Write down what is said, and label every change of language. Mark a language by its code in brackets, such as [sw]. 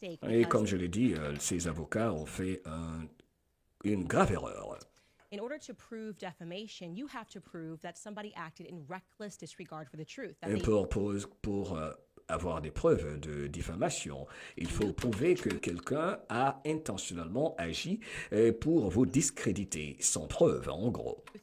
[fr] Et comme je l'ai dit, ses avocats ont fait une grave erreur. [en] In order to prove defamation, you have to prove that somebody acted in reckless disregard for the truth. [fr] Pour avoir des preuves de diffamation, il faut prouver que quelqu'un a intentionnellement agi pour vous discréditer sans preuve, en gros.